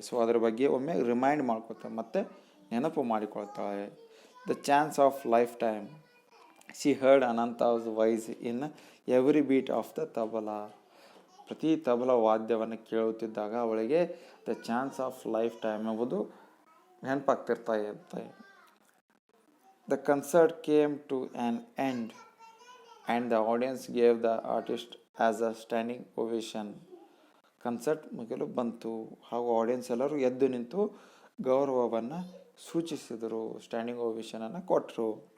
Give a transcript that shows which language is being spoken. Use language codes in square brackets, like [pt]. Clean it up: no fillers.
[kn] So ಅದರ ಬಗ್ಗೆ ಒಮ್ಮೆ ರಿಮೈಂಡ್ ಮಾಡ್ಕೊತಾಳೆ, ಮತ್ತು ನೆನಪು ಮಾಡಿಕೊಳ್ತಾಳೆ. [en] The chance of life time, she heard Ananta's voice in every beat of the tabla. [kn] ಪ್ರತಿ ತಬಲಾ ವಾದ್ಯವನ್ನು ಕೇಳುತ್ತಿದ್ದಾಗ ಅವಳಿಗೆ [en] the chance of life time [kn] ಎಂಬುದು ನೆನಪಾಗ್ತಿರ್ತಾ ಇರುತ್ತೆ. [en] The concert came to an end and the audience gave the artist as a standing ovation. [kn] Concert ಮುಗಿಲು ಬಂತು, ಹಾಗೂ audience ಎಲ್ಲರೂ ಎದ್ದು ನಿಂತು ಗೌರವವನ್ನು ಸೂಚಿಸಿದರು, ಸ್ಟ್ಯಾಂಡಿಂಗ್ ಓವೇಷನನ್ನು ಕೊಟ್ಟರು.